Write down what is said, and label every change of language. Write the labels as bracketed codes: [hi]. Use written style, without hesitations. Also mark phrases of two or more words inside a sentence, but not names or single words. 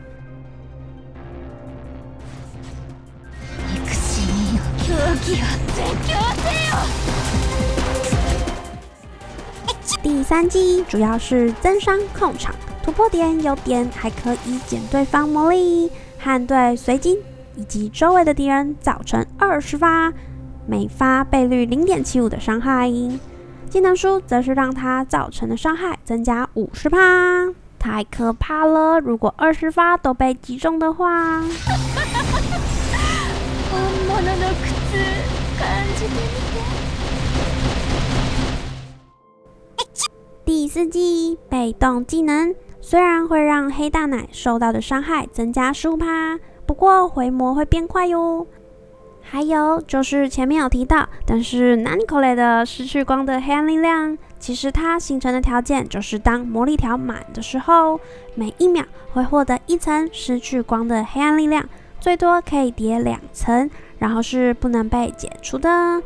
[zh] 第3季主要是增伤控场，突破点有点还可以减对方魔力，和对随机以及周围的敌人造成20发，每发倍率 0.75 的伤害。技能书则是让它造成的伤害增加 50%， 太可怕了！如果20发都被击中的话， [ja] 本物の苦痛感じてみて。 [zh] 第4季被动技能虽然会让黑大奶受到的伤害增加 15%， 不过回魔会变快哟。还有就是前面有提到，但是南口雷的失去光的黑暗力量，其实它形成的条件就是当魔力条满的时候，每1秒会获得1层失去光的黑暗力量，最多可以叠2层，然后是不能被解除的。